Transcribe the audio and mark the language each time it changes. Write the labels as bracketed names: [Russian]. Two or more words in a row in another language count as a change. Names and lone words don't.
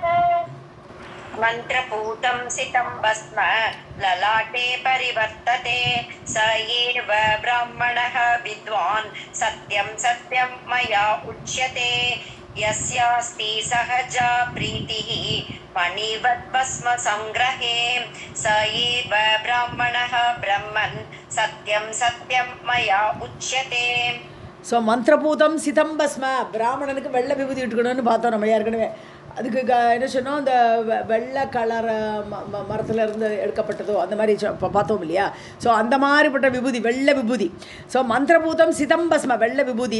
[Sanskrit] मन्त्रपूतं सितं भस्म ललाटे परिवर्तते स एव ब्राह्मणः विद्वान् सत्यं सत्यं मया उच्यते यस्यास्ति सहजा प्रीतिः मणिवत् भस्म संग्रहे स एव ब्राह्मणः ब्रह्मन् सत्यं सत्यं मया उच्यते. [Tamil] ஸோ [Sanskrit] मन्त्रपूतं सितं भस्म, [Tamil] பிராமணனுக்கு வெள்ளை விபூதி இட்டுக்கணும்னு பார்த்தோம் நம்ம ஏற்கனவே. அதுக்கு என்ன சொன்னோம், இந்த வெள்ளை கலர் மரத்தில் இருந்து எடுக்கப்பட்டதோ அந்த மாதிரி பார்த்தோம் இல்லையா. ஸோ அந்த மாதிரிப்பட்ட விபூதி வெள்ளை விபூதி. ஸோ [Sanskrit] मन्त्रपूतं सितं भस्म, [Tamil] வெள்ளை விபூதி.